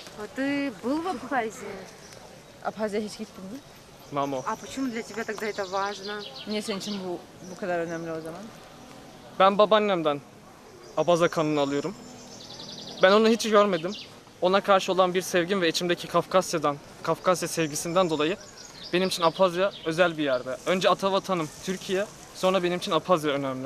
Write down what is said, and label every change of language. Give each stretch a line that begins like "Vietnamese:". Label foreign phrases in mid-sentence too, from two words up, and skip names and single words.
Russian: А ты был в Абхазии?
Turkish: Abhazya hiç gittin mi?
Abkhazian: Mamo.
Russian: А почему для тебя тогда это важно?
Turkish: Niye senin için bu kadar önemli o zaman? Ben babaannemden Abaza kanını alıyorum. Ben onu hiç görmedim. Ona karşı olan bir sevgim ve içimdeki Kafkasya sevgisinden dolayı benim için Abhazya özel bir yerde. Önce atavatanım Türkiye, sonra benim için Abhazya önemli.